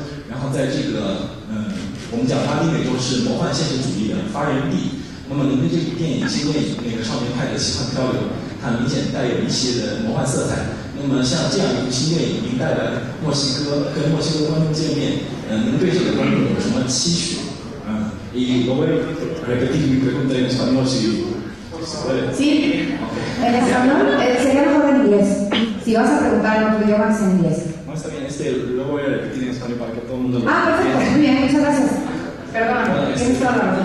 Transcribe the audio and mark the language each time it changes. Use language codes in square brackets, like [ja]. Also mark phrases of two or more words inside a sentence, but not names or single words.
[zh] 然后在这个我们讲拉丁美洲是魔幻现实主义的发源地。那么您的这部电影新电影少年派的奇幻漂流，它明显带有一些的魔幻色彩。那么像这样一部新电影，您带来墨西哥跟墨西哥观众见面，您对这个观众有什么期许？ [es] Y lo voy a repetir mi pregunta en español si se puede. Sí, en español sería mejor en inglés. Si vas a preguntar en otro idioma, es en inglés. No, está bien, lo voy a repetir en español para que todo el mundo lo perfecto, muy bien, muchas gracias. Perdón, tienes toda la razón.